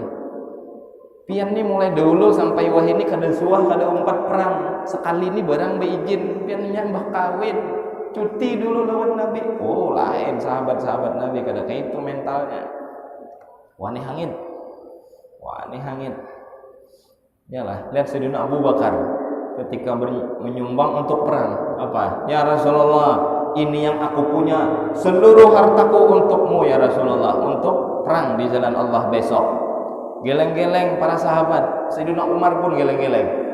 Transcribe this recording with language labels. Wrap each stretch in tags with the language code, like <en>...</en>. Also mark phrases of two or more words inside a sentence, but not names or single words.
<bjn>Pian ini mulai dulu sampai wah ini kada suah kada umpat perang. Sekali ini barang beizin, piannya mbah kawin, cuti dulu lawan Nabi. Lain sahabat-sahabat Nabi kada kayak itu mentalnya. Wani hangit.</bjn> <id>Yalah, lihat Sayyidina Abu Bakar ketika menyumbang untuk perang. Apa? Ya Rasulullah, ini yang aku punya, seluruh hartaku untukmu ya Rasulullah, untuk perang di jalan Allah besok. Geleng-geleng para sahabat. Sayyidina Umar pun geleng-geleng.</id>